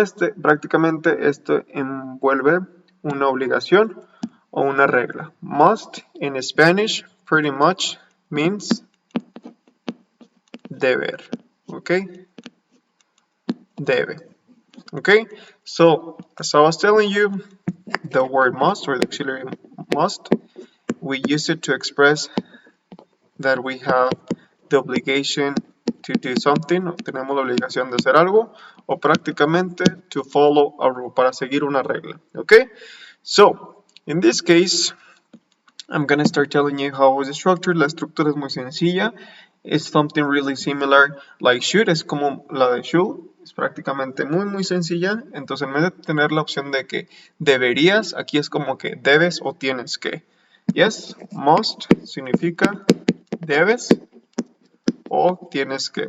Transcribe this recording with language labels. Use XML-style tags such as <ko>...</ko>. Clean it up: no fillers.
<es>Prácticamente esto envuelve una obligación o una regla.</es> <en>Must in Spanish pretty much means deber. Okay? Debe. Okay? So, as I was telling you, the word must or the auxiliary must, we use it to express that we have the obligation to do something,</en> <es>o tenemos la obligación de hacer algo,</es> <en>o prácticamente to follow a rule,</en> <es>para seguir una regla.</es> <en>Okay? So, in this case, I'm gonna start telling you how it's structured.</en> <es>La estructura es muy sencilla.</es> <en>It's something really similar like should,</en> <es>es como la de should. Es prácticamente muy sencilla. Entonces, en vez de tener la opción de que deberías, aquí es como que debes o tienes que. Yes, must significa debes o tienes que.</es>